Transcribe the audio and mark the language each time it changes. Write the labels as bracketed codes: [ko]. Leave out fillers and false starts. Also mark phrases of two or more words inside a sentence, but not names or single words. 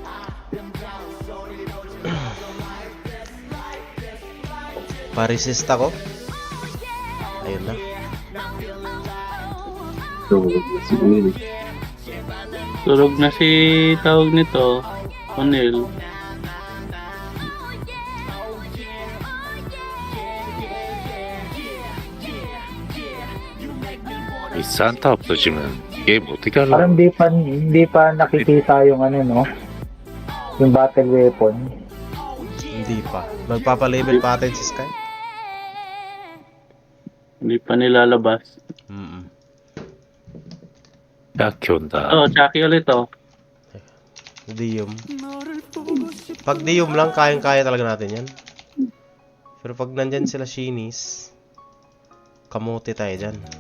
[tl] Pa-resist ako. Ayun na. So, siguro Turog na si tawag nito, O'Neil. [ko] 이 산타 없어지면 게임 어떻게 [tl] Parang [ko] 하려고? [tl] hindi pa nakikita yung ano, no? Yung battle weapon. Hindi pa. Magpapa-level pa atin si Sky. Hindi pa nilalabas. Mm-mm. [ko] 약해 온다. [tl] Oh, Chucky ulit oh. Diyom. Pag Diyom lang, kayang-kaya talaga natin yan. Pero pag nandyan sila Shinis, kamote tayo dyan.